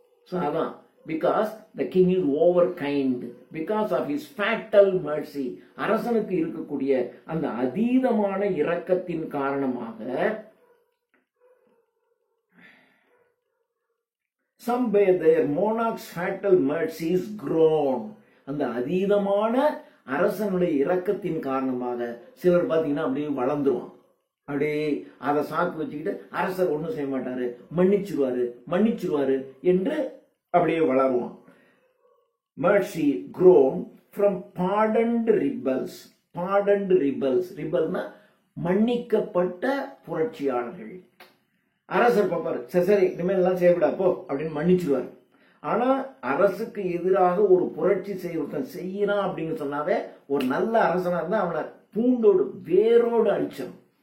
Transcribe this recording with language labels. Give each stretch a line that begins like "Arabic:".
Tamil: So அதான்
English: because the king is over kind, because of his fatal mercy,
Tamil: அரசனுக்கு இருக்கக்கூடிய அந்த அதீதமான இரக்கத்தின் காரணமாக
English: some by their monarch's fatal mercies grown,
Tamil: அந்த அதீதமான அரசனுடைய இரக்கத்தின் காரணமாக சிலர் பார்த்தீங்கன்னா அப்படியே வளர்ந்துருவான். அப்படியே அதை சாக்கு வச்சுக்கிட்டு அரசர் ஒன்றும் செய்ய மாட்டாரு, மன்னிச்சிருவாரு என்று அப்படியே வளருவான்.
English: mercy grown from pardoned rebels. pardoned rebels,
Tamil: rebelனா மன்னிக்கப்பட்ட புரட்சியாளர்கள். அரசர் பார்ப்பாரு, சரி இனிமேல் எல்லாம் செய்யக்கூடா போ அப்படின்னு மன்னிச்சிருவாரு. ஆனா அரசுக்கு எதிராக ஒரு புரட்சி செய்யறான் அப்படின்னு சொன்னாவே ஒரு நல்ல அரசனா இருந்தா அவனை பூண்டோடு வேரோடு அழிச்சிடும்.